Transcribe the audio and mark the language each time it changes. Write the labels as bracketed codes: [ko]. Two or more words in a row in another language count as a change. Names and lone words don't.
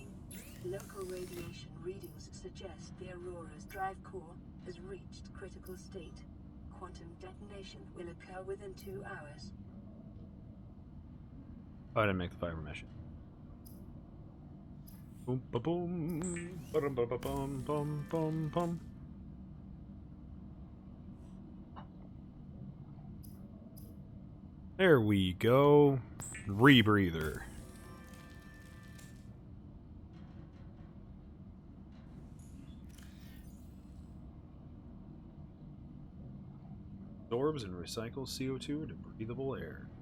[en] Local radiation readings suggest the Aurora's drive core has reached critical state. Quantum detonation will occur within 2 hours. Oh, I didn't make the fiber mesh. Boom, ba boom, ba dum ba ba bum, bum, bum, bum. There we go. Rebreather. Absorbs and recycles CO2 into breathable air.